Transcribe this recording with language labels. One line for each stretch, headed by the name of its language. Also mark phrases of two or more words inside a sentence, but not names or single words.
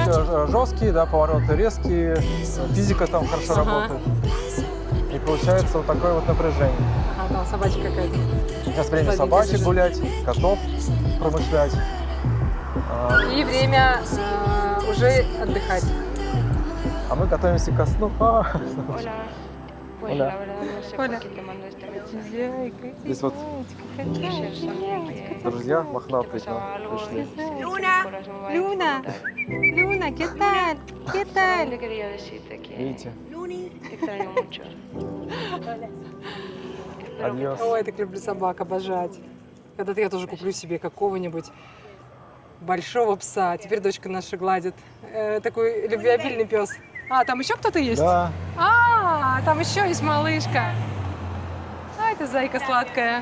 Russian: руль жесткий, да, повороты резкие, физика там хорошо Ага. работает. И получается вот такое вот напряжение. Ага, там собачка какая-то. Сейчас время Сладенько собачек бежит. гулять, котов промышлять. И время уже отдыхать. А мы готовимся ко сну.
Spanish: Hola. Pues Hola. la verdad no sé Hola. por qué te mando este mensaje.
Russian: Здесь вот
Spanish: Ayer salí que
Russian: друзья
Spanish: te
Russian: мохнатые к
Spanish: pasaba
Russian: нам
Spanish: algo
Russian: пришли.
Spanish: y Luna. tu corazón va a
Russian: Люна,
Spanish: disfrutar. Люна, ¿qué tal? ¿Qué Solamente tal? quería decirte que
Russian: Видите?
Spanish: Luni. te extraño mucho. Espero que Адьос.
Russian: Ой, я так люблю собак, обожать. Когда-то я тоже куплю себе какого-нибудь большого пса. Теперь дочка наша гладит. Такой любвеобильный пес. А, там еще кто-то есть? Да. А, там еще есть малышка. А, это зайка сладкая.